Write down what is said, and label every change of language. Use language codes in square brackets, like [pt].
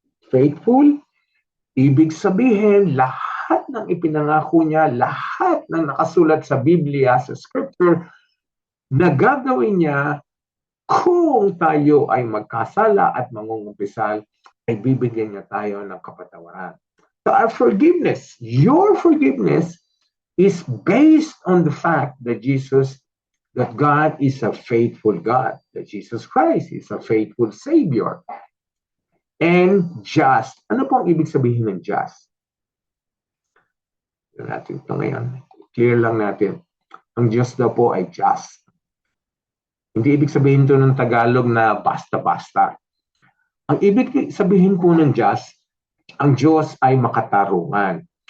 [tl] Faithful, ibig sabihin, lahat ng ipinangako niya, lahat ng nakasulat sa Biblia, sa Scripture, na gagawin niya kung tayo ay magkasala at mangungumpisal, ay bibigyan niya tayo ng kapatawaran. [en] So our forgiveness, your forgiveness, is based on the fact that God is a faithful God, that Jesus Christ is a faithful Savior, and just. [tl] Ano po ang ibig sabihin ng just? Natin ito ngayon. Clear lang natin. Ang Diyos daw po ay just. Hindi ibig sabihin ito ng Tagalog na basta-basta. Ang ibig sabihin po ng just, ang Diyos ay makatarungan.